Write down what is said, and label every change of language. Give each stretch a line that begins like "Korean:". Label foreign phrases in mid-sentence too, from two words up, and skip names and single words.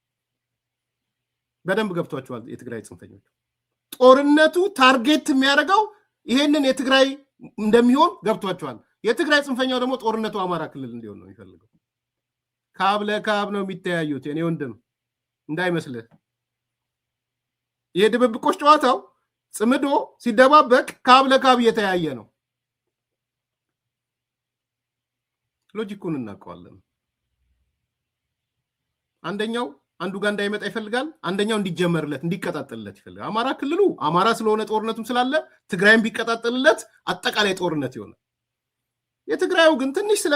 Amharic: በደንብ ገብቷቸዋል። የትግራይ ጽንፈኞች ጦርነቱ ታርጌት የሚያደርገው ይሄንን የትግራይ እንደሚሆን ገብቷቸዋል። የትግራይ ጽንፈኛው ደግሞ ጦርነቱ አማራ ክልል እንዲሆን ነው የሚፈልገው። ካብ ለካብ ነው የሚተያዩት። የኔ ወንድም እንዳይመስልህ። የድብብቆች ጨዋታው ጽምዶ ሲደባበቅ ካብ ለካብ እየተያየ ነው። ሎጂኩን እናውቀዋለን። አንደኛው አንዱ ጋር እንዳይመጣ ይፈልጋል፣ አንደኛው እንዲጀመርለት እንዲቀጣጠልለት ይፈልጋል። አማራ ክልሉ አማራ ስለሆነ ጦርነቱም ስላለ ትግራይም ቢቀጣጠልለት አጠቃላይ ጦርነት ይሆናል። የትግራዩ ግን ትንሽ